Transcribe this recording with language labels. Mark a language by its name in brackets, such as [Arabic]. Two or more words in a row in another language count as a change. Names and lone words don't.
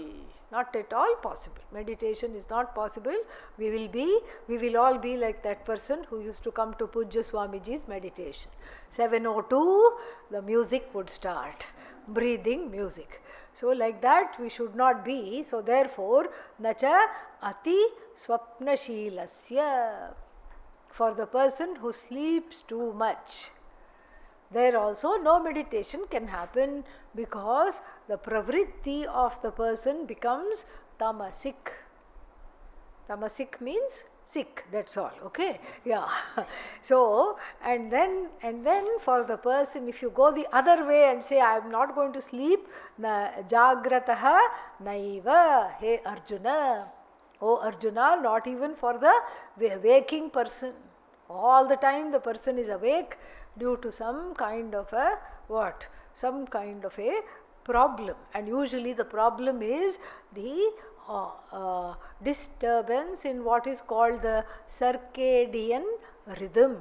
[English] Not at all possible. Meditation is not possible. We will all be like that person who used to come to Pujya Swamiji's meditation. 7:02, the music would start. Breathing music. So like that we should not be. So therefore, [Sanskrit] nacha ati swapnashilasya. [English] For the person who sleeps too much, there also no meditation can happen, because the pravritti of the person becomes tamasik. Tamasik means sick, that's all, okay? Yeah. So, and then for the person, if you go the other way and say, I am not going to sleep, [Sanskrit] jagrataha naiva, hey Arjuna. [English] Oh Arjuna, not even for the waking person. All the time the person is awake due to some kind of a some kind of a problem, and usually the problem is the disturbance in what is called the circadian rhythm.